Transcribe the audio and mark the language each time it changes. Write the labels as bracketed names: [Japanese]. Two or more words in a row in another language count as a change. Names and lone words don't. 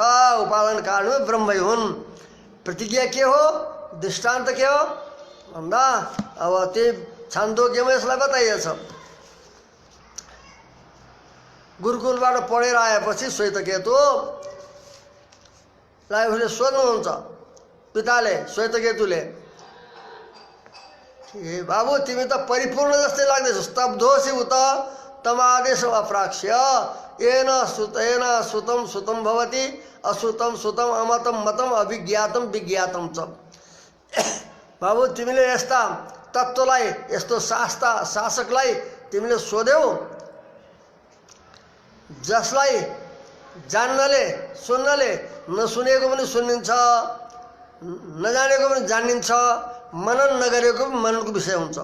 [Nepali] उपादान कारण ब्रह्मै हुन्। प्रतिज्ञा के हो, दृष्टान्त के हो भन्दा अब त्यही छान्दोग्यमा यसलाई बताइएको छ। गुरुकुलबाट पढेर आएपछि श्वेतकेतुलाई उसले सोध्नुहुन्छ, पिताले श्वेतकेतुले, ए बाबु तिमी त परिपूर्ण जस्तै लाग्दैछौ, [Sanskrit] स्तब्धोसी उत तमादेश अप्राक्ष्य येन श्रुतं श्रुतं भवति अश्रुतं श्रुतं अमतं मतं अभिज्ञातं विज्ञातं च। [Nepali] बाबु तिमीले यस्ता तत्त्वलाई यस्तो शासकलाई तिमीले सोध्यौ जसलाई जान्नले सुन्नले नसुनेको पनि सुनिन्छ, नजानेको पनि जानिन्छ, मनन नगरेको पनि मननको विषय हुन्छ।